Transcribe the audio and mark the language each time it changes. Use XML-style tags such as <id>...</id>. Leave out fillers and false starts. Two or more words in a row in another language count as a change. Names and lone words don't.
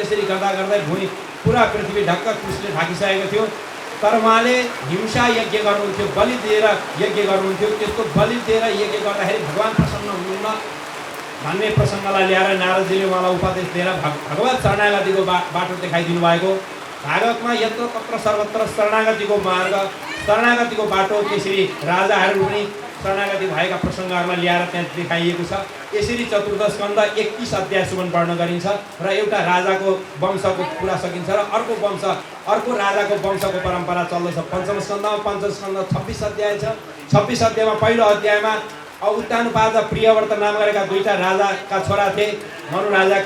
<ne>त्यसरी गर्दा गर्दै भूमि पुरा पृथ्वी ढक्क कुशले ढाकिसकेको थियो। तर उहाँले हिंसा यज्ञ गर्नुहुन्थ्यो, बलि दिएर यज्ञ गर्नुहुन्थ्यो। त्यस्तो बलि दिएर यज्ञ गर्दाखेरि भगवान प्रसन्न हुनुहुन्न भन्ने प्रसङ्गलाई ल्याएर नारदजीले उहाँलाई उपदेश दिएर भगवत शरणागतिको बाटो देखाइदिनु भएको। भागवतमा यत्र तत्र सर्वत्र शरणागतिको मार्ग, शरणागतिको बाटो, त्यसरी राजाहरू पनि शरणागति भएका प्रसङ्गहरूलाई ल्याएर त्यहाँ देखाइएको छ। यसरी चतुर्थ स्कन्ध 31 अध्यायसम्म वर्णन गरिन्छ र एउटा राजाको वंशको कुरा सकिन्छ र अर्को राजाको वंशको परम्परा चल्दछ। पञ्चम स्कन्धमा 26 अध्याय छ। 26 अध्यायमा पहिलो अध्यायमा उत्तानुपात र प्रियव्रत नाम गरेका 2टा राजाका छोरा थिए मनु राजाका।</ne>